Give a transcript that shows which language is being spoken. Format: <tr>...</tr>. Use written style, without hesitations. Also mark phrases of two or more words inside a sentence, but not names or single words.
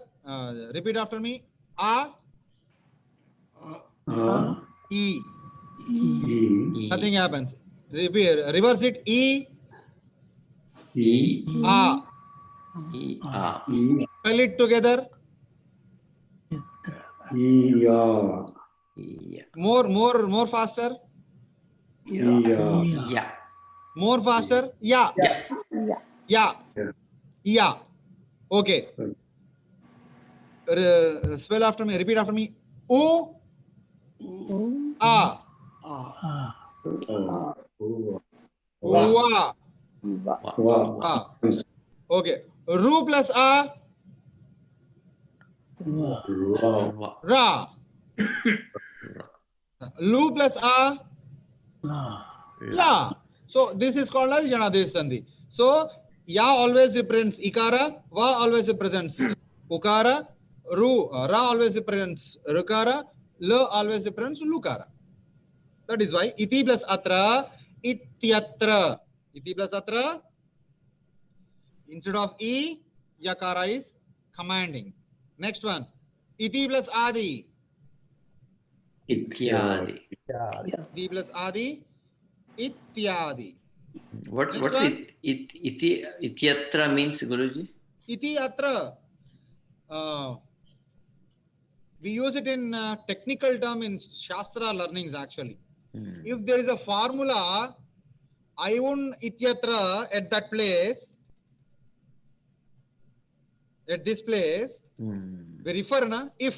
<en>Repeat after me. A. E.</en> <sa>E. Nothing happens. Reverse it. E. E. A. E. A. E.</sa> <en>Spell it together.</en> <sa>E. Ya. Ya.</sa> <en>More faster.</en> <sa>Ya. Ya.</sa> <en>More faster.</en> <sa>Ya. Ya. Ya.</sa> <en>Yeah. Ya. Okay. Spell after me. Repeat after me.</en> <sa>U. A. Wa.</sa> <en>Wow. A. Okay. Ru plus A. Wow.</en> <sa>Wa. Ra. Lu plus A. La.</sa> <en>So this is called as</en> <sa>Yanadesha Sandhi.</sa> <en>So Ya always represents Ikara, Va always represents Ukara, Ru, Ra always represents Rukara, La always represents Lukara.</en> <sa>That is why Iti plus Atra, Ityatra.</sa> <en>Iti plus Atra, instead of E, Yakara is commanding. Next one. Iti plus Adi.</en> <sa>Ityadi. Iti plus Adi. Ityadi.</sa> <en>What's Next one. Ityatra means, Guruji?</en> <sa>Iti atra.</sa> <en>We use it in technical term in Shastra learnings actually. If there is a formula,</en> <sa>Ayun ityatra</sa> <en>at that place, at this place, we refer na if.</en>